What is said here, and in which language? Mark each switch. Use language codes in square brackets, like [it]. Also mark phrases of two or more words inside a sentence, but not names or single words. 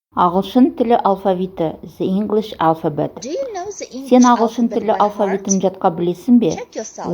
[kk] Ағылшын тілі алфавиті, [en] the English alphabet. Do you know the English [kk] Сен ағылшын [en] alphabet [kk] тілі [en] by [kk] алфавитін [en] heart? [kk] жатқа білесің бе? [en] Check yourself.